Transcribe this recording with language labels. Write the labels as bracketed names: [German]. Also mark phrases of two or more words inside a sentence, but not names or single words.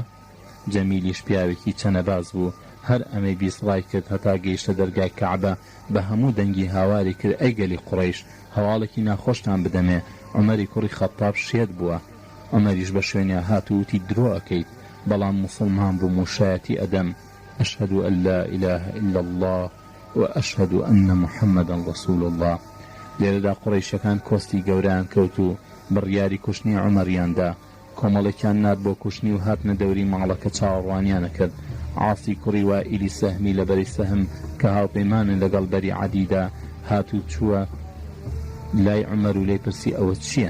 [Central Kurdish] جەمیلیش پیاوێکی چەنەباز بوو. هەر ئەمەی بیست ڕای کرد هەتا گەیشتە دەرگای کەعبە بە هەموو دەنگی هاواری کرد ئەی گەلی قوڕەیش هەواڵێکی ناخۆشتان بدەمێ عومەری کوڕی خەطاب شێت بووە. عومەریش بە شوێنیا هات و وتی درۆ ئەکەیت بەڵام مسڵمان بووم و شایەتی ئەدەم [Arabic] أشهد أن لا إله إلا الله وأشهد أن محمدا رسول الله. [Central Kurdish] لێرەدا قوڕەیشەکان کۆستی گەورەیان کەوت و بڕیاری کوشتنی عومەریاندا. کۆمەڵێکیان نات بۆ کوشتنی و هاتنە دەوری ماڵەکە چاوەڕوانیانە کرد. عاسی کوڕی وائیلی سەهمی لە بەری سەهم کە هاوپەیمانن لەگەڵ بەری عەدیدا هات و چووە لای عومەر و لێی پرسی ئەوە چییە؟